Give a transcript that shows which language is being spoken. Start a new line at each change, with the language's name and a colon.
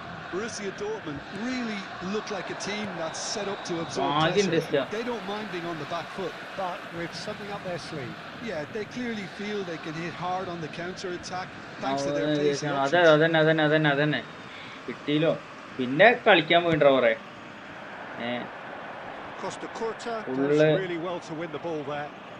English: Borussia Dortmund really look like a team that's set up to absorb pressure. They don't mind being on the back foot, but with something up their sleeve. Yeah, they clearly feel they can hit hard on the counter-attack thanks to their pace.
Malayalam: അതന്നെ കിട്ടിയില്ലോ പിന്നെ കളിക്കാൻ പോയിട്ടോ കുറെ
English: Costa Curta does really well to win the ball there.